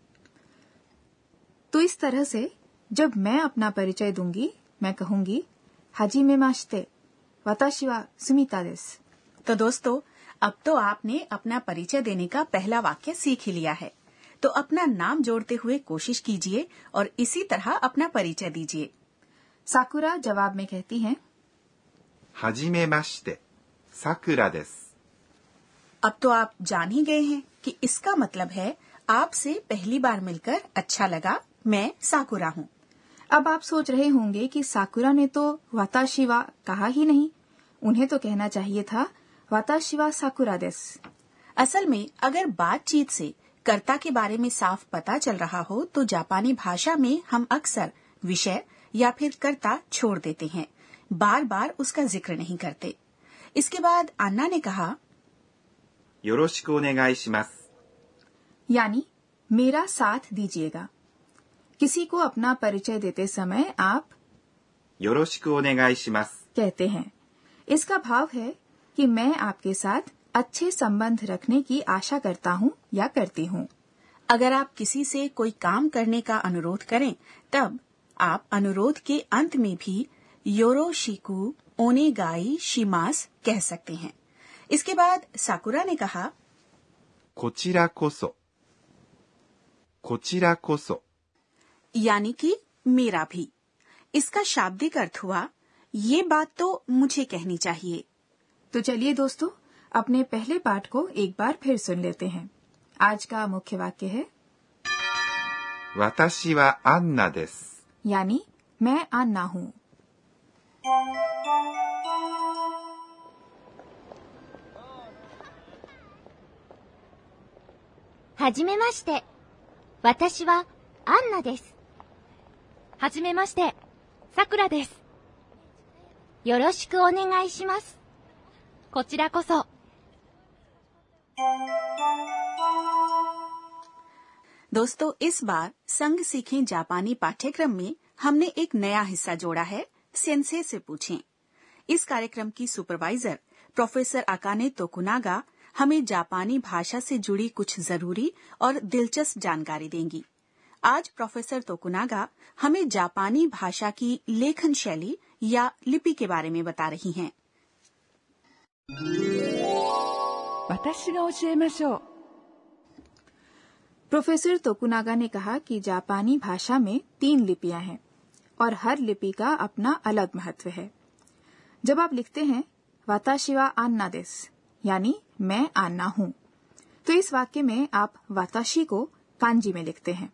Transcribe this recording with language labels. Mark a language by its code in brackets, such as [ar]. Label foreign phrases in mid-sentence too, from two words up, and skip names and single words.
[hi] तो इस तरह से जब मैं अपना परिचय दूंगी, मैं कहूंगी [ja] はじめまして、わたしはスミタです. [hi] तो दोस्तों, अब तो आपने अपना परिचय देने का पहला वाक्य सीख ही लिया है। तो अपना नाम जोड़ते हुए कोशिश कीजिए और इसी तरह अपना परिचय दीजिए। साकुरा जवाब में कहती हैं [ja] はじめまして。さくらです。 [hi] अब तो आप जान ही गए हैं कि इसका मतलब है आपसे पहली बार मिलकर अच्छा लगा, मैं साकुरा हूँ। अब आप सोच रहे होंगे कि साकुरा ने तो [ja] わたしは [hi] कहा ही नहीं, उन्हें तो कहना चाहिए था [ja] わたしはサクラです. [hi] असल में अगर बातचीत से कर्ता के बारे में साफ पता चल रहा हो तो जापानी भाषा में हम अक्सर विषय या फिर कर्ता छोड़ देते हैं, बार बार उसका जिक्र नहीं करते। इसके बाद अन्ना ने कहा [ja] よろしくお願いします。 [hi] यानी मेरा साथ दीजिएगा। किसी को अपना परिचय देते समय आप [ja] よろしくお願いします。 [hi] कहते हैं। इसका भाव है कि मैं आपके साथ अच्छे संबंध रखने की आशा करता हूँ या करती हूँ। अगर आप किसी से कोई काम करने का अनुरोध करें, तब आप अनुरोध के अंत में भी [ja] よろしくお願いします [hi] कह सकते हैं। इसके बाद साकुरा ने कहा [ja] こちらこそ。こちらこそ。 [hi] यानी कि मेरा भी। इसका शाब्दिक अर्थ हुआ ये बात तो मुझे कहनी चाहिए। तो चलिए दोस्तों, अपने पहले पाठ को एक बार फिर सुन लेते हैं। आज का मुख्य वाक्य है [ja] 私はアンナです。 [hi] यानी मैं अन्ना हूँ। [ja] はじめまして。私はアンナです。はじめまして。さくらです。よろしくお願いします。こちらこそ。 [hi] दोस्तों, इस बार संग सीखें जापानी पाठ्यक्रम में हमने एक नया हिस्सा जोड़ा है, सेंसे से पूछें। इस कार्यक्रम की सुपरवाइजर प्रोफेसर अकाने तोकुनागा हमें जापानी भाषा से जुड़ी कुछ जरूरी और दिलचस्प जानकारी देंगी। आज प्रोफेसर तोकुनागा हमें जापानी भाषा की लेखन शैली या लिपि के बारे में बता रही हैं। [ja] 私が教えましょう。 [hi] प्रोफेसर तोकुनागा ने कहा कि जापानी भाषा में 3 लिपियां हैं और हर लिपि का अपना अलग महत्व है। जब आप लिखते हैं [ja] わたしはアンナです, [hi] यानी मैं आन्ना हूँ, तो इस वाक्य में आप वाताशी को कांजी में लिखते हैं।